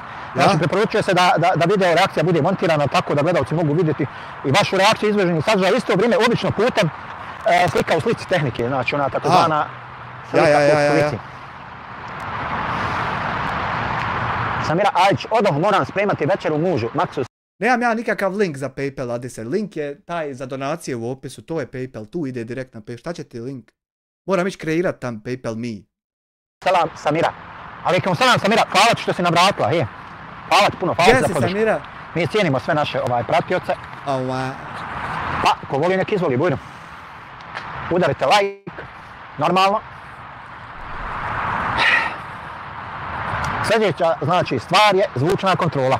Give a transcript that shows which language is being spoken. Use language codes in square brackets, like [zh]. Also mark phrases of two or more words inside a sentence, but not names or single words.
[bs] Znači preporučuje se da video reakcija bude montirana tako da gledalci mogu vidjeti i vašu reakciju izveženi sadržaj, isto vrijeme obično putem slika u slici tehnike, znači ona takozvana slika u slici. Samira Ajić, odmah moram spremati večeru mužu, Maksu. Nemam ja nikakav link za PayPal adreser, link je taj za donacije u opisu, to je PayPal, tu ide direkt na PayPal, šta će ti link? Moram ići kreirat tam PayPal me. Salam Samira, [ar] عليكم السلام [bs] Samira, hvala ti što si navratila, hvala ti puno, hvala ti za podršku. Samira? Mi cijenimo sve naše pratioce. Pa, ko voli nek izvoli, bujno. Udarite like, normalno. Sljedeća, znači, stvar je zvučna kontrola.